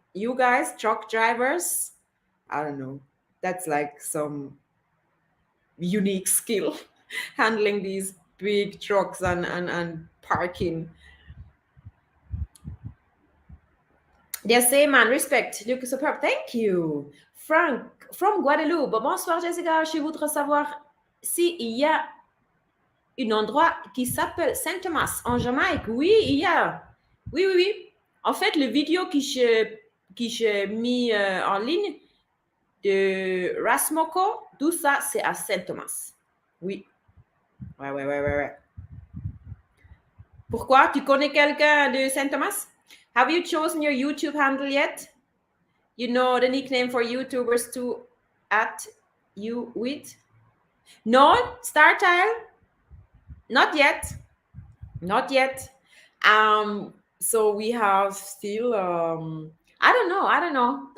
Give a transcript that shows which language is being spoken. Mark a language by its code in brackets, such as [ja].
[en] You guys, truck drivers, I don't know. That's like some unique skill handling these big trucks and parking. They say, man, respect, look superb. Thank you. Frank, from Guadeloupe. Bonsoir, Jessica. [fr] Je voudrais savoir s'il y a un endroit qui s'appelle Saint-Thomas en Jamaïque. Oui, il y a. Oui, oui, oui. En fait, le vidéo que j'ai mis en ligne de Rasmoko, tout ça, c'est à Saint-Thomas. Oui. Ouais, ouais, ouais, ouais, ouais. Pourquoi? Tu connais quelqu'un de Saint-Thomas? [en] Have you chosen your YouTube handle yet? You know the nickname for YouTubers to at you with? No, Star Tile? Not yet. Not yet. So we have still I don't know.